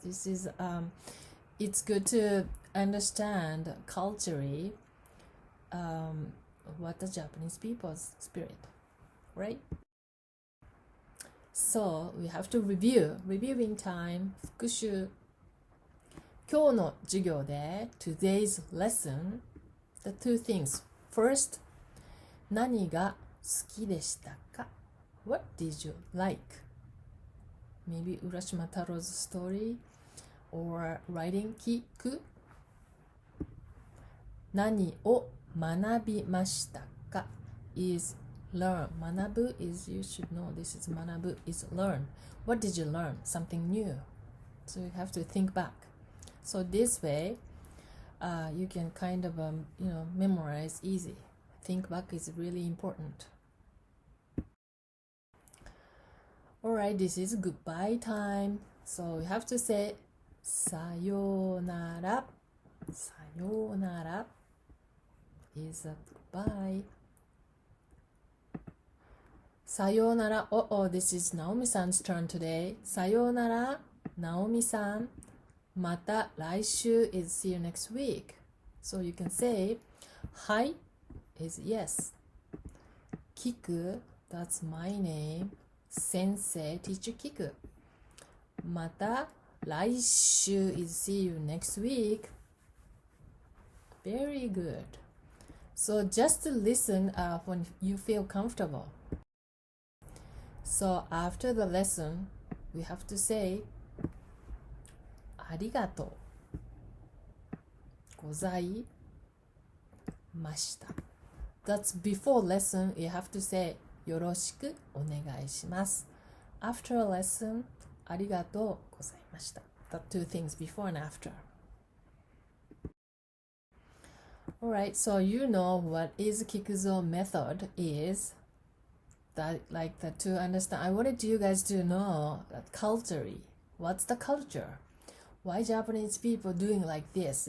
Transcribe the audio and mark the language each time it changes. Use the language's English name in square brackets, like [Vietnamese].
[English] This is it's good to understand culturally what the Japanese people's spirit, right? So we have to reviewing time, [Japanese] 復習。今日の授業で [English] today's lesson, the two things. First, [Japanese] 何が好きでしたか? [English] What did you like? Maybe Urashimataoro's story or writing 聞く。 [Japanese] 何を学びましたか [English] is learn. [Japanese] 学ぶ [English] is, you should know, this is 学ぶ is learn. What did you learn? Something new. So you have to think back. So this way, you can kind of, memorize easy. Think back is really important. Alright, this is goodbye time. So you have to say [Japanese] さようなら. さようなら [English] is a goodbye. [Japanese] さようなら. [English] Oh, this is Naomi-san's turn today. [Japanese] さようなら, Naomi-san. また来週 [English] is see you next week. So you can say [Japanese] はい [English] is yes. 聞く that's my name. [Japanese] 先生 [English] teacher [Japanese] 聞く。また来週 [English] is see you next week. Very good. So just listen when you feel comfortable. So after the lesson, we have to say [Japanese] ありがとうございました。 [English] That's before lesson, you have to say [Japanese] よろしくお願いします。 [English] After a lesson, [Japanese] ありがとうございました。 [English] The two things before and after. Alright, so you know what is Kikuzo method is. That like that to understand. I wanted you guys to know that culturally. What's the culture? Why Japanese people doing like this?